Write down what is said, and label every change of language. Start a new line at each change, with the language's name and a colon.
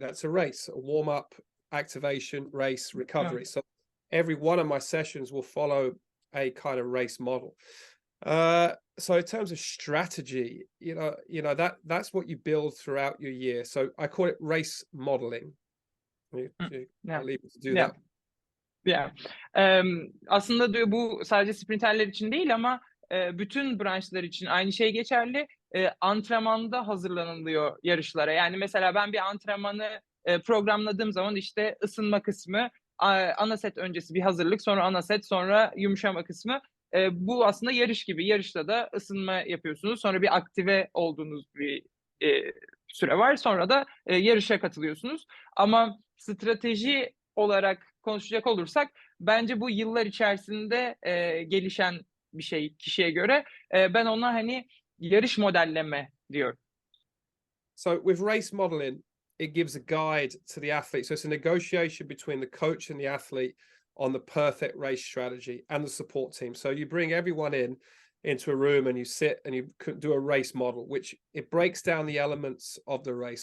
English: That's a race, a warm-up, activation, race, recovery. So every one of my sessions will follow a kind of race model. So in terms of strategy, that's what you build throughout your year. So I call it race modeling. I'll leave you to do that. Yeah.
Turkish: Aslında diyor bu sadece sprinterler için değil ama bütün branşlar için aynı şey geçerli. Antrenmanda hazırlanılıyor yarışlara. Yani mesela ben bir antrenmanı programladığım zaman işte ısınma kısmı, ana set öncesi bir hazırlık, sonra ana set, sonra yumuşama kısmı. Bu aslında yarış gibi. Yarışta da ısınma yapıyorsunuz. Sonra bir aktive olduğunuz bir süre var. Sonra da yarışa katılıyorsunuz. Ama strateji olarak konuşacak olursak bence bu yıllar içerisinde gelişen bir şey kişiye göre. Ben ona hani yarış modelleme diyorum.
English: So with race modeling, it gives a guide to the athlete. So it's a negotiation between the coach and the athlete on the perfect race strategy and the support team. So you bring everyone into a room and you sit and you do a race model, which it breaks down the elements of the race.